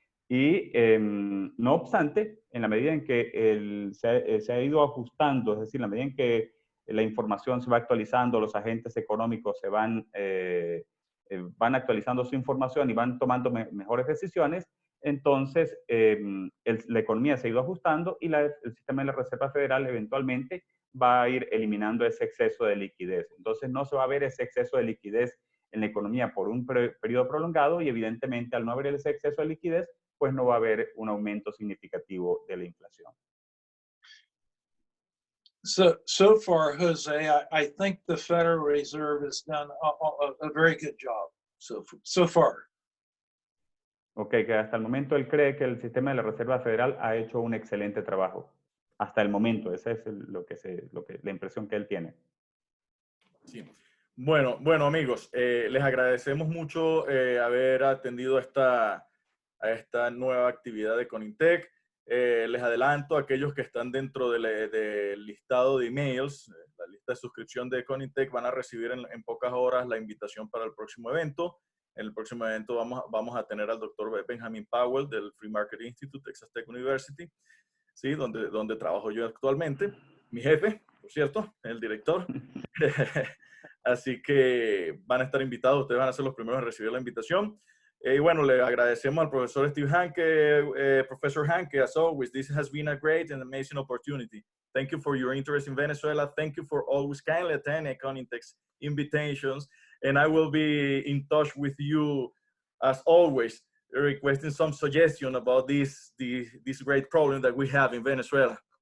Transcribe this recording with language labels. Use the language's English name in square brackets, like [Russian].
[Spanish] Y no obstante, en la medida en que se ha ido ajustando, es decir, en la medida en que la información se va actualizando, los agentes económicos van actualizando su información y van tomando mejores decisiones, entonces la economía se ha ido ajustando y el sistema de la Reserva Federal eventualmente va a ir eliminando ese exceso de liquidez. Entonces no se va a ver ese exceso de liquidez en la economía por un periodo prolongado y evidentemente al no haber ese exceso de liquidez, pues no va a haber un aumento significativo de la inflación. [English] So far, Jose, I think the Federal Reserve has done a very good job so far. [Spanish] Ok, que hasta el momento él cree que el sistema de la Reserva Federal ha hecho un excelente trabajo. Hasta el momento, esa es la impresión que él tiene. Sí. Bueno amigos, les agradecemos mucho haber atendido a esta nueva actividad de Conintec. Les adelanto a aquellos que están dentro del listado de emails, la lista de suscripción de Conintec, van a recibir en pocas horas la invitación para el próximo evento. En el próximo evento vamos a tener al doctor Benjamin Powell del Free Market Institute, Texas Tech University, ¿sí? donde trabajo yo actualmente, mi jefe, por cierto, el director. Así que van a estar invitados, ustedes van a ser los primeros en recibir la invitación. Y bueno, le agradecemos al profesor Steve Hanke, [English] Professor Hanke, as always. This has been a great and amazing opportunity. Thank you for your interest in Venezuela. Thank you for always kindly attending Conintec's invitations. And I will be in touch with you, as always, requesting some suggestion about this great problem that we have in Venezuela.